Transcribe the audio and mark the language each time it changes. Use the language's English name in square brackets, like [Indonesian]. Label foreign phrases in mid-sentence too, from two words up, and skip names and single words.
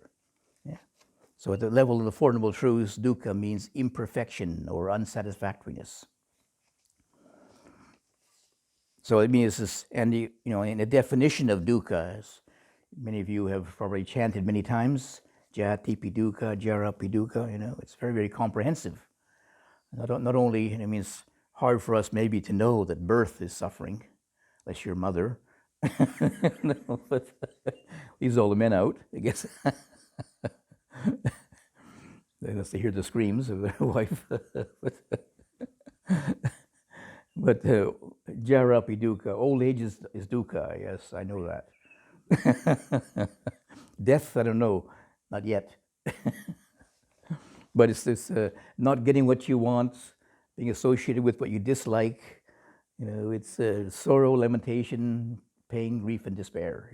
[English] Yeah. So at the level of the Four Noble Truths, dukkha means imperfection or unsatisfactoriness. So it means this, and in the definition of dukkha, as many of you have probably chanted many times, [Pali] jatipi dukkha, jarapi dukkha, [English] it's very, very comprehensive. Not only, it means hard for us maybe to know that birth is suffering, unless you're a mother. No, but leaves all the men out, I guess. Unless they hear the screams of their wife. [Pali] But jarapi dukkha, [English] old age is dukkha, yes, I know that. Death, I don't know, not yet. But it's this not getting what you want, being associated with what you dislike. It's sorrow, lamentation, pain, grief, and despair.